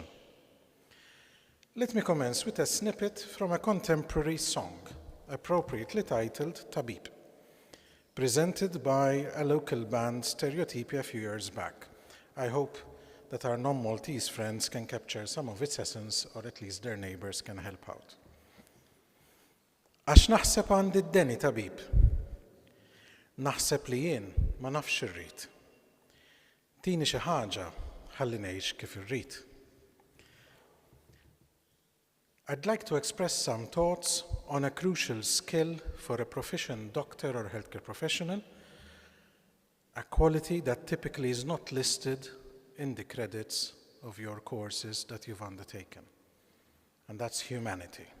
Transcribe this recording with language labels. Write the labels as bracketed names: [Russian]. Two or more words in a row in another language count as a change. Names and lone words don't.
[English] Let me commence with a snippet from a contemporary song, appropriately titled Tabib, presented by a local band, Stereotypia, a few years back. I hope that our non-Maltese friends can capture some of its essence, or at least their neighbors can help out. [Maltese] Għax naħseb għandi d-deni tabib, naħseb li jien ma nafx irrid. Tini xi ħaġa ħalli ngħix kif irrid. [English] I'd like to express some thoughts on a crucial skill for a proficient doctor or healthcare professional, a quality that typically is not listed in the credits of your courses that you've undertaken, and that's humanity.